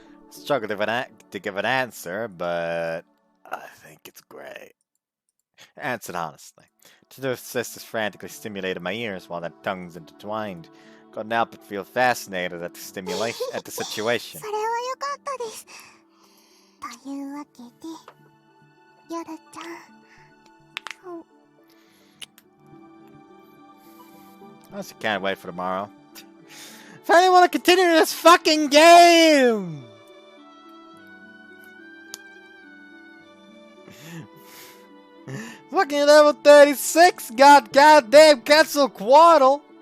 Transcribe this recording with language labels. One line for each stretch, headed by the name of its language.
English: Struggled to give an answer, but I think it's great. I answered honestly. Two sisters frantically stimulated my ears while their tongues intertwined. Couldn't help but feel fascinated at the stimulation, at the situation.
Japanese: それは良かったですというわけでヨルちゃん
English: I just can't wait for tomorrow. If I want to continue this fucking game! Fucking level 36 got goddamn Quetzalcoatl!